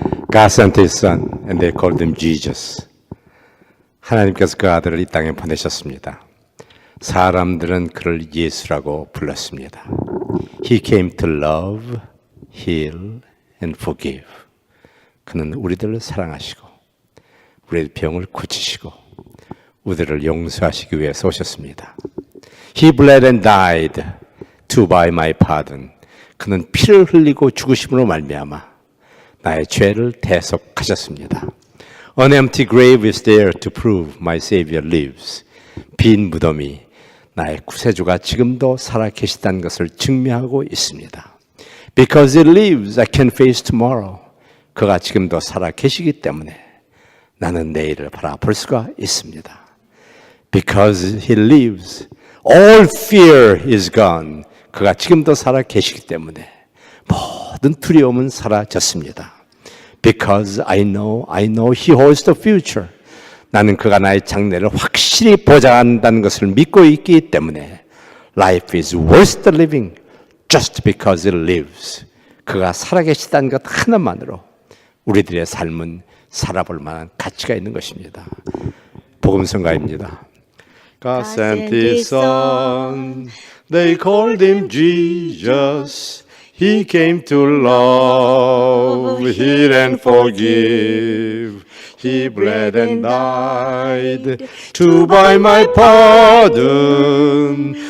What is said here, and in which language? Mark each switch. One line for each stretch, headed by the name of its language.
English: God sent his son and they called him Jesus.
Korean: 하나님께서 그 아들을 이 땅에 보내셨습니다. 사람들은 그를 예수라고 불렀습니다.
English: He came to love, heal and forgive.
Korean: 그는 우리들을 사랑하시고 우리의 병을 고치시고 우리를 용서하시기 위해서 오셨습니다.
English: He bled and died to buy my pardon.
Korean: 그는 피를 흘리고 죽으심으로 말미암아 나의 죄를 대속하셨습니다.
English: An empty grave is there to prove my Savior lives.
Korean: 빈 무덤이 나의 구세주가 지금도 살아 계시다는 것을 증명하고 있습니다.
English: Because He lives, I can face tomorrow.
Korean: 그가 지금도 살아 계시기 때문에 나는 내일을 바라볼 수가 있습니다.
English: Because He lives, all fear is gone.
Korean: 그가 지금도 살아 계시기 때문에 모든 두려움은 사라졌습니다.
English: Because I know He holds the future.
Korean: 나는 그가 나의 장래를 확실히 보장한다는 것을 믿고 있기 때문에
English: Life is worth living just because it lives.
Korean: 그가 살아계시다는 것 하나만으로 우리들의 삶은 살아볼 만한 가치가 있는 것입니다. 복음성가입니다.
English: God sent His Son, they called Him Jesus. He came to love, heal and forgive. He bled and died to buy my pardon.